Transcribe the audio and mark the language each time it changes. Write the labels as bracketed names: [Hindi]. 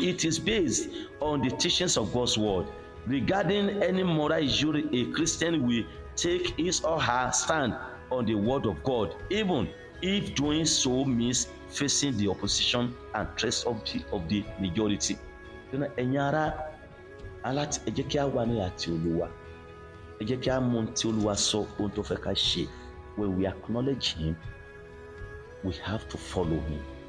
[English] It is based on the teachings of God's word. Regarding any moral issue, a Christian will take his or her stand on the word of God, even if doing so means facing the opposition and threats of the majority. [Yoruba] Ẹ̀yin ará, ẹ jẹ́ kí a wà ní àti Olúwa. Ẹ jẹ́ kí a mọ ohun tí Olúwa sọ, ohun tó fẹ́ ká ṣe. [English] When we acknowledge him, we have to follow him.